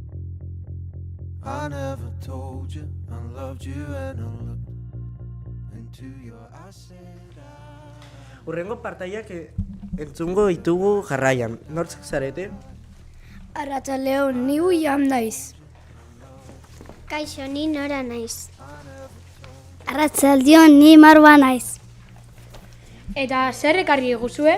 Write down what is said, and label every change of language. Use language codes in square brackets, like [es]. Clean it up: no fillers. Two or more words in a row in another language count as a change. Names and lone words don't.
[en] I never told you I loved you and I looked into your eyes said I... [eu] Urrengo partaiak entzungo ditugu jarraian, nortzuk zarete? Arratsaldeon, ni William naiz. Kaixo, ni Nora naiz. Arratsaldeon, ni Marba naiz. Eta zer ekarri diguzue?